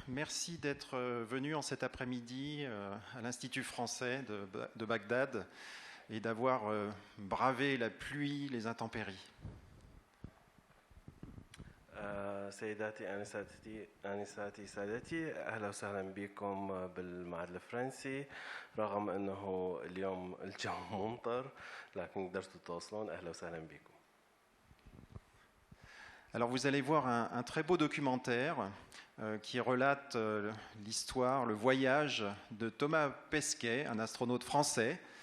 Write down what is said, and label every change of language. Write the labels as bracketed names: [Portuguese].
[French] Merci d'être venus en cet après-midi à l'Institut français de Bagdad et d'avoir bravé la pluie, les intempéries. [Arabic] سيداتي آنساتي سادتي أهلا وسهلا بكم بالمعهد الفرنسي. رغم أنه اليوم الجو ممطر لكن قدرتوا تتواصلون. أهلا وسهلا بكم. [French] Alors vous allez voir un très beau documentaire qui relate l'histoire, le voyage de Thomas Pesquet, un astronaute français.